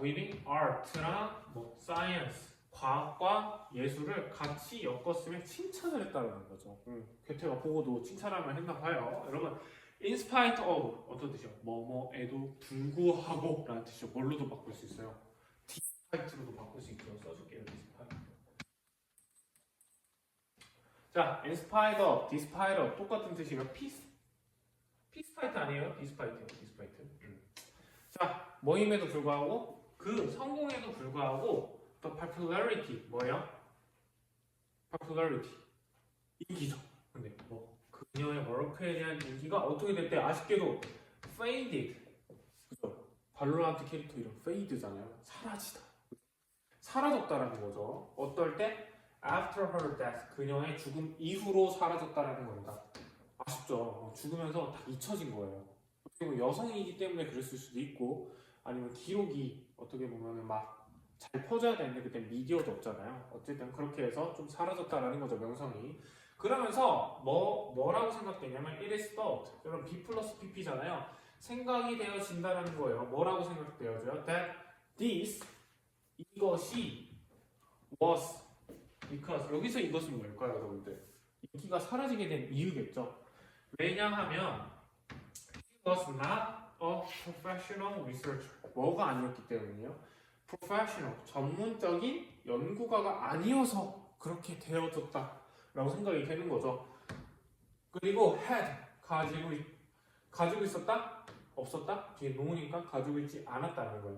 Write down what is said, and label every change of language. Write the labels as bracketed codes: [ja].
[ko] weaving art랑 뭐 science 과학과 예술을 같이 엮었으면 칭찬을 했다라는 거죠. 괴테가 보고도 칭찬하면 했나 봐요. 여러분, in spite of 어떤 뜻이요? 뭐뭐에도 불구하고 라는 뜻이요. 뭘로도 바꿀 수 있어요? despite로도 바꿀 수 있고요. 써줄게요. despite. 자, in spite of, despite of 똑같은 뜻이면 peacefite 아니에요? despite요. despite. 자, 뭐임에도 불구하고 그 성공에도 불구하고 the popularity 뭐예요? popularity 인기죠. 근데 뭐 그녀의 워크에 대한 인기가 어떻게 됐대? 아쉽게도 faded. 그죠? 발로란트 캐릭터 이름 fade잖아요. 사라지다. 사라졌다라는 거죠. 어떨 때? [en] after her death. [ko] 그녀의 죽음 이후로 사라졌다라는 겁니다. 아쉽죠. 죽으면서 다 잊혀진 거예요. 어떻게 보면 여성이기 때문에 그랬을 수도 있고 아니면 기록이 어떻게 보면 막 잘 퍼져야 되는데 그때 미디어도 없잖아요. 어쨌든 그렇게 해서 좀 사라졌다라는 거죠, 명성이. 그러면서 뭐라고 생각되냐면 [en] it is thought. [ko] 여러분 B 플러스 PP잖아요. 생각이 되어진다는 거예요. 뭐라고 생각되어져요? [en] that this [ko] 이것이 [en] was because [ko] 여기서 이것은 뭘까요, 여러분들? 인기가 사라지게 된 이유겠죠. [en] 왜냐하면 he was not a professional researcher. [ko] 뭐가 아니었기 때문이요. professional, 전문적인 연구가가 아니어서 그렇게 되어졌다라고 생각이 되는 거죠. 그리고 had, 가지고 있었다? 없었다? 뒤에 no니까 가지고 있지 않았다는 거예요.